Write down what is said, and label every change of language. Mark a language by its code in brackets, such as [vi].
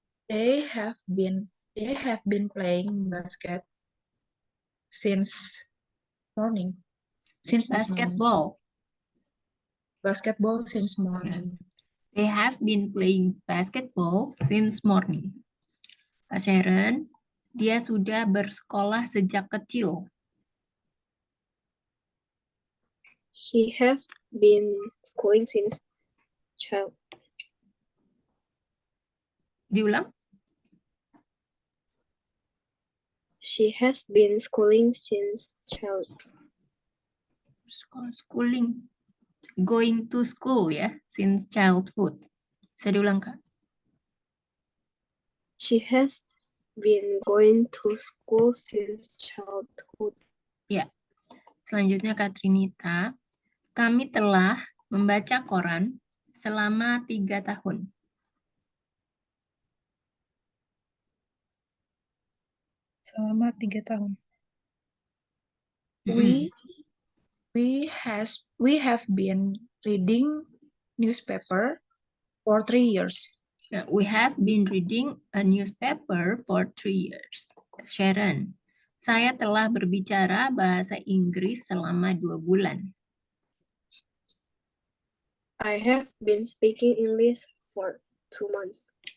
[en] They have been playing basket since morning. Since this morning. Basketball since morning. They have been playing basketball since morning. [id] Kak Sharon, dia sudah bersekolah sejak kecil. [en] He have been schooling since child. [id] Diulang? [en] She has been schooling since child. Schooling. Going to school ya, since childhood. [id] Bisa diulang, Kak? [en] She has been going to school since childhood. [id] Ya. Selanjutnya Katrinita. Kami telah membaca koran selama 3 tahun. Selama 3 tahun. Mm-mm. [en] We have been reading newspaper for 3 years. We have been reading a newspaper for 3 years. [id] Sharon, saya telah berbicara bahasa Inggris selama 2 bulan. [en] I have been speaking English for 2 months.